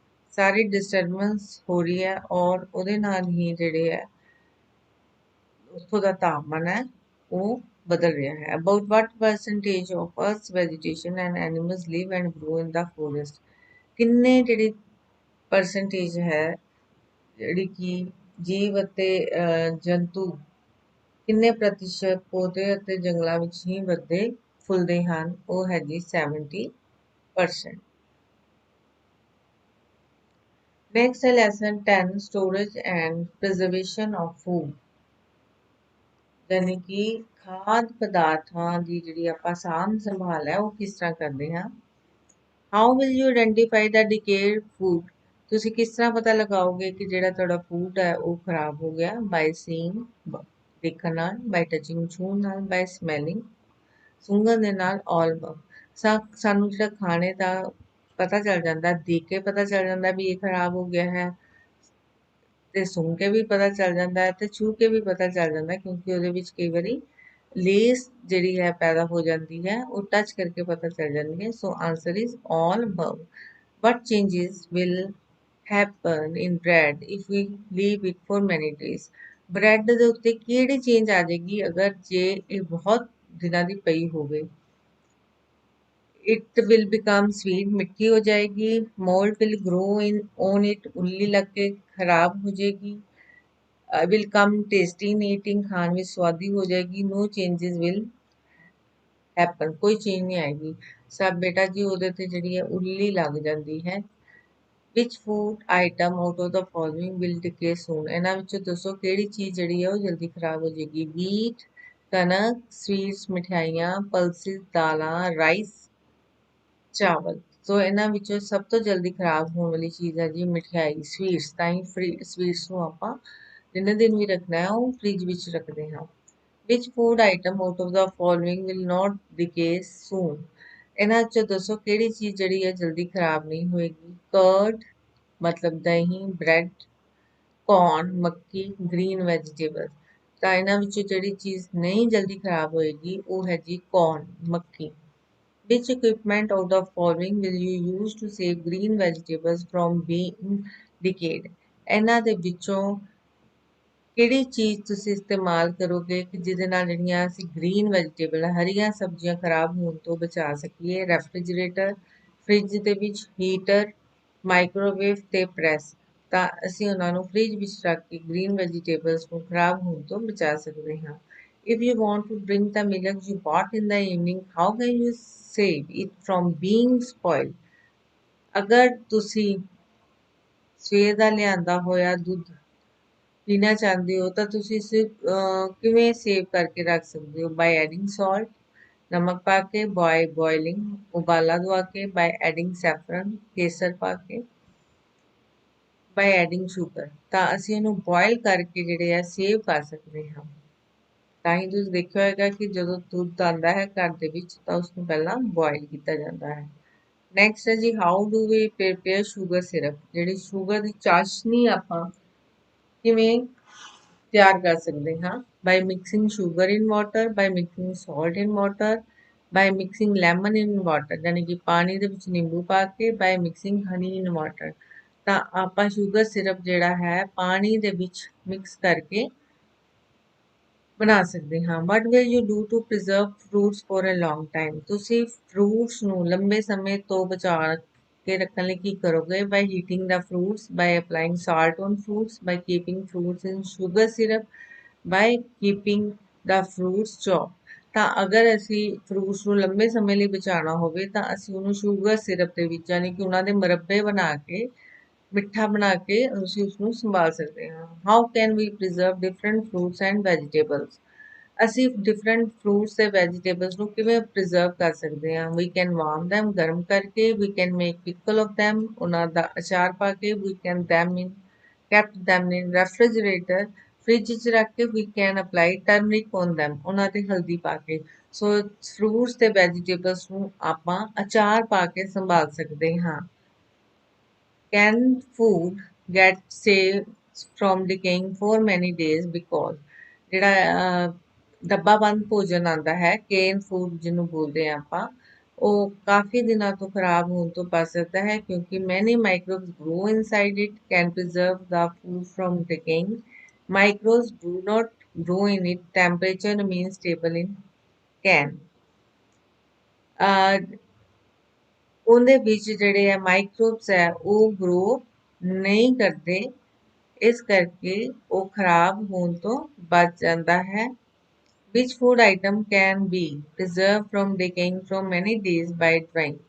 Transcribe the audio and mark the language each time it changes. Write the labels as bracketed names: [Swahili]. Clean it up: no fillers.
[Punjabi] ਸਾਰੀ disturbance ਹੋ ਰਹੀ ਹੈ ਔਰ ਉਹਦੇ ਨਾਲ ਹੀ ਜਿਹੜੇ ਹੈ ਉੱਥੋਂ ਦਾ ਤਾਪਮਾਨ ਹੈ ਉਹ ਬਦਲ ਰਿਹਾ ਹੈ। [English] About what percentage of earth's vegetation and animals live and grow in the forest? [Punjabi] ਕਿੰਨੇ ਜਿਹੜੀ ਪਰਸੈਂਟੇਜ ਹੈ ਜਿਹੜੀ ਕਿ ਜੀਵ ਅਤੇ ਜੰਤੂ ਕਿੰਨੇ ਪ੍ਰਤੀਸ਼ਤ ਪੌਦੇ ਅਤੇ ਜੰਗਲਾਂ ਵਿੱਚ ਹੀ ਵੱਧਦੇ ਫੁੱਲਦੇ ਹਨ? ਉਹ ਹੈ ਜੀ 70%। [English] Next ਹੈ lesson 10 storage and preservation of food। [Punjabi] ਯਾਨੀ ਕਿ ਖਾਦ ਪਦਾਰਥਾਂ ਦੀ ਜਿਹੜੀ ਆਪਾਂ ਸਾਂਭ ਸੰਭਾਲ ਹੈ ਉਹ ਕਿਸ ਤਰ੍ਹਾਂ ਕਰਦੇ ਹਾਂ। [English] How will you identify the decayed food? [Punjabi] ਤੁਸੀਂ ਕਿਸ ਤਰ੍ਹਾਂ ਪਤਾ ਲਗਾਓਗੇ ਕਿ ਜਿਹੜਾ ਤੁਹਾਡਾ ਫੂਡ ਹੈ ਉਹ ਖਰਾਬ ਹੋ ਗਿਆ? [English] By seeing, [Punjabi] ਦੇਖਣ ਨਾਲ, [English] by touching, [Punjabi] ਛੂਹਣ ਨਾਲ, [English] by smelling, [Punjabi] ਸੁੰਘਣ ਦੇ ਨਾਲ, [English] all above। [Punjabi] ਸਾਨੂੰ ਜਿਹੜਾ ਖਾਣੇ ਦਾ ਪਤਾ ਚੱਲ ਜਾਂਦਾ, ਦੇਖ ਕੇ ਪਤਾ ਚੱਲ ਜਾਂਦਾ ਵੀ ਇਹ ਖਰਾਬ ਹੋ ਗਿਆ ਹੈ, ਤੇ ਸੁਣ ਕੇ ਵੀ ਪਤਾ ਚੱਲ ਜਾਂਦਾ ਹੈ ਤੇ ਛੂਹ ਕੇ ਵੀ ਪਤਾ ਚੱਲ ਜਾਂਦਾ, ਕਿਉਂਕਿ ਉਹਦੇ ਵਿੱਚ ਕਈ ਵਾਰੀ ਲੇਸ ਜਿਹੜੀ ਹੈ ਪੈਦਾ ਹੋ ਜਾਂਦੀ ਹੈ, ਉਹ ਟੱਚ ਕਰਕੇ ਪਤਾ ਚੱਲ ਜਾਂਦੀ ਹੈ। [English] So answer is all above। What changes will happen in bread if we leave it for many days? [Punjabi] Bread ਦੇ ਉੱਤੇ ਕਿਹੜੀ ਚੇਂਜ ਆ ਜਾਏਗੀ ਅਗਰ ਜੇ ਇਹ ਬਹੁਤ ਦਿਨਾਂ ਦੀ ਪਈ ਹੋਵੇ? [English] It will become sweet, [Punjabi] ਮਿੱਠੀ ਹੋ ਜਾਏਗੀ। [English] Mold will grow in on it, [Punjabi] ਉੱਲੀ ਲੱਗ ਕੇ ਖਰਾਬ ਹੋ ਜਾਏਗੀ। [English] Will come tasty in eating, [Punjabi] ਖਾਣ ਵਿੱਚ ਸਵਾਦੀ ਹੋ ਜਾਏਗੀ। [English] No changes will happen, [Punjabi] ਕੋਈ ਚੇਂਜ ਨਹੀਂ ਆਏਗੀ। ਸਭ ਬੇਟਾ ਜੀ ਉਹਦੇ ਤੇ ਜਿਹੜੀ ਹੈ ਉੱਲੀ ਲੱਗ ਜਾਂਦੀ ਹੈ। [English] Which food item out of the following will decay soon? [Punjabi] ਇਹਨਾਂ ਵਿੱਚੋਂ ਦੱਸੋ ਕਿਹੜੀ ਚੀਜ਼ ਜਿਹੜੀ ਹੈ ਉਹ ਜਲਦੀ ਖਰਾਬ ਹੋ ਜਾਏਗੀ? Wheat, ਕਣਕ, sweets ਮਠਿਆਈਆਂ, pulses ਦਾਲਾਂ, ਰਾਈਸ ਚਾਵਲ। ਸੋ ਇਹਨਾਂ ਵਿੱਚੋਂ ਸਭ ਤੋਂ ਜਲਦੀ ਖਰਾਬ ਹੋਣ ਵਾਲੀ ਚੀਜ਼ ਹੈ ਜੀ ਮਠਿਆਈ, ਸਵੀਟਸ। ਤਾਂ ਹੀ ਸਵੀਟਸ ਨੂੰ ਆਪਾਂ ਜਿੰਨੇ ਦਿਨ ਵੀ ਰੱਖਣਾ ਹੈ ਉਹ ਫ੍ਰਿਜ ਵਿੱਚ ਰੱਖਦੇ ਹਾਂ। [English] Which food item out of the following will not decay soon? [Punjabi] ਇਹਨਾਂ ਚੋਂ ਦੱਸੋ ਕਿਹੜੀ ਚੀਜ਼ ਜਿਹੜੀ ਹੈ ਜਲਦੀ ਖਰਾਬ ਨਹੀਂ ਹੋਏਗੀ? ਕਰਡ ਮਤਲਬ ਦਹੀਂ, ਬ੍ਰੈਡ, ਕੌਰਨ ਮੱਕੀ, ਗ੍ਰੀਨ ਵੈਜੀਟੇਬਲ। ਤਾਂ ਇਹਨਾਂ ਵਿੱਚੋਂ ਜਿਹੜੀ ਚੀਜ਼ ਨਹੀਂ ਜਲਦੀ ਖਰਾਬ ਹੋਏਗੀ ਉਹ ਹੈ ਜੀ ਕੌਰਨ ਮੱਕੀ। [English] Which equipment out of following will you use to save green vegetables from being decayed? [Punjabi] ਇਹਨਾਂ ਦੇ ਵਿੱਚੋਂ ਕਿਹੜੀ ਚੀਜ਼ ਤੁਸੀਂ ਇਸਤੇਮਾਲ ਕਰੋਗੇ ਕਿ ਜਿਹਦੇ ਨਾਲ ਜਿਹੜੀਆਂ ਅਸੀਂ ਗ੍ਰੀਨ ਵੈਜੀਟੇਬਲ ਹਰੀਆਂ ਸਬਜ਼ੀਆਂ ਖਰਾਬ ਹੋਣ ਤੋਂ ਬਚਾ ਸਕੀਏ? ਰੈਫ੍ਰਿਜਰੇਟਰ, ਫ੍ਰਿਜ ਦੇ ਵਿੱਚ, ਹੀਟਰ, ਮਾਈਕ੍ਰੋਵੇਵ ਤੇ ਪ੍ਰੈਸ। ਤਾਂ ਅਸੀਂ ਉਹਨਾਂ ਨੂੰ ਫ੍ਰਿਜ ਵਿੱਚ ਰੱਖ ਕੇ ਗ੍ਰੀਨ ਵੈਜੀਟੇਬਲਸ ਨੂੰ ਖਰਾਬ ਹੋਣ ਤੋਂ ਬਚਾ ਸਕਦੇ ਹਾਂ। [English] If you want to drink the milk you bought in the evening, how can you save it from being spoiled? [Punjabi] ਅਗਰ ਤੁਸੀਂ ਸਵੇਰ ਦਾ ਲਿਆਂਦਾ ਹੋਇਆ ਦੁੱਧ ਪੀਣਾ ਚਾਹੁੰਦੇ ਹੋ ਤਾਂ ਤੁਸੀਂ ਇਸੇ ਕਿਵੇਂ ਸੇਵ ਕਰਕੇ ਰੱਖ ਸਕਦੇ ਹੋ? [English] by adding salt, [Punjabi] ਨਮਕ ਪਾ ਕੇ, [English] by boiling, [Punjabi] ਉਬਾਲਾ ਦਵਾ ਕੇ, [English] by adding saffron, [Punjabi] ਕੇਸਰ ਪਾ ਕੇ, [English] By adding sugar. [Punjabi] ਤਾਂ ਅਸੀਂ ਇਹਨੂੰ ਬੋਇਲ ਕਰਕੇ ਜਿਹੜੇ ਆ ਸੇਵ ਕਰ ਸਕਦੇ ਹਾਂ। ਤਾਂ ਹੀ ਤੁਸੀਂ ਦੇਖਿਆ ਹੋਏਗਾ ਕਿ ਜਦੋਂ ਦੁੱਧ ਆਉਂਦਾ ਹੈ ਘਰ ਦੇ ਵਿੱਚ ਤਾਂ ਉਸਨੂੰ ਪਹਿਲਾਂ ਬੋਇਲ ਕੀਤਾ ਜਾਂਦਾ ਹੈ। ਨੈਕਸਟ ਹੈ ਜੀ [English] How do we prepare sugar syrup. [Punjabi] ਜਿਹੜੀ ਸ਼ੂਗਰ ਦੀ ਚਾਸ਼ਨੀ ਆਪਾਂ ਕਿਵੇਂ ਤਿਆਰ ਕਰ ਸਕਦੇ ਹਾਂ? [English] by mixing sugar in water, by mixing salt in water, by mixing lemon in water [Punjabi] ਯਾਨੀ ਕਿ ਪਾਣੀ ਦੇ ਵਿੱਚ ਨਿੰਬੂ ਪਾ ਕੇ, [English] By mixing honey in water. [Punjabi] ਤਾਂ ਆਪਾਂ ਸ਼ੂਗਰ ਸਿਰਪ ਜਿਹੜਾ ਹੈ ਪਾਣੀ ਦੇ ਵਿੱਚ ਮਿਕਸ ਕਰਕੇ ਬਣਾ ਸਕਦੇ ਹਾਂ। [English] What will you do to preserve fruits for a long time? [Punjabi] ਤੁਸੀਂ ਫਰੂਟਸ ਨੂੰ ਲੰਬੇ ਸਮੇਂ ਤੋਂ ਬਚਾ ਕੇ ਰੱਖਣ ਲਈ ਕੀ ਕਰੋਗੇ? [English] By heating the fruits, by applying salt on fruits, by keeping fruits in sugar syrup, by keeping the fruits chopped। [Punjabi] ਤਾਂ ਅਗਰ ਅਸੀਂ ਫਰੂਟਸ ਨੂੰ ਲੰਬੇ ਸਮੇਂ ਲਈ ਬਚਾਉਣਾ ਹੋਵੇ ਤਾਂ ਅਸੀਂ ਉਹਨੂੰ ਸ਼ੂਗਰ ਸਿਰਪ ਦੇ ਵਿੱਚ ਯਾਨੀ ਕਿ ਉਹਨਾਂ ਦੇ ਮੁਰੱਬੇ ਬਣਾ ਕੇ ਮਿੱਠਾ ਬਣਾ ਕੇ ਅਸੀਂ ਉਸਨੂੰ ਸੰਭਾਲ ਸਕਦੇ ਹਾਂ। [English] How can we preserve different fruits and vegetables. [Punjabi] ਅਸੀਂ ਡਿਫਰੈਂਟ ਫਰੂਟਸ ਤੇ ਵੈਜੀਟੇਬਲਸ ਨੂੰ ਕਿਵੇਂ ਪ੍ਰੀਜ਼ਰਵ ਕਰ ਸਕਦੇ ਹਾਂ? [English] we can warm them [Punjabi] ਗਰਮ ਕਰਕੇ, [English] we can make pickle of them [Punjabi] ਉਹਨਾਂ ਦਾ ਅਚਾਰ ਪਾ ਕੇ, [English] we can them in kept them in refrigerator [Punjabi] fridge 'ਚ ਰੱਖ ਕੇ, [English] we can apply turmeric on them [Punjabi] ਉਹਨਾਂ ਤੇ ਹਲਦੀ ਪਾ ਕੇ। ਸੋ ਫਰੂਟਸ ਤੇ ਵੈਜੀਟੇਬਲਸ ਨੂੰ ਆਪਾਂ ਅਚਾਰ ਪਾ ਕੇ ਸੰਭਾਲ ਸਕਦੇ ਹਾਂ। [English] Can food get saved from decaying for many days because [Punjabi] ਜਿਹੜਾ ਡੱਬਾਬੰਦ ਭੋਜਨ ਆਉਂਦਾ ਹੈ ਕੇਨ ਫੂਡ ਜਿਹਨੂੰ ਬੋਲਦੇ ਹਾਂ ਆਪਾਂ ਉਹ ਕਾਫੀ ਦਿਨਾਂ ਤੋਂ ਖਰਾਬ ਹੋਣ ਤੋਂ ਬਚ ਸਕਦਾ ਹੈ ਕਿਉਂਕਿ [English] many microbes grow inside it can preserve the food from decaying. Microbes do not grow in it. Temperature remains stable in can. [Punjabi] ਉਹਦੇ ਵਿੱਚ ਜਿਹੜੇ ਆ ਮਾਈਕਰੋਬਸ ਹੈ ਉਹ ਗਰੋ ਨਹੀਂ ਕਰਦੇ, ਇਸ ਕਰਕੇ ਉਹ ਖਰਾਬ ਹੋਣ ਤੋਂ ਬਚ ਜਾਂਦਾ ਹੈ। [English] Which food item can be preserved from decaying from many days by drying?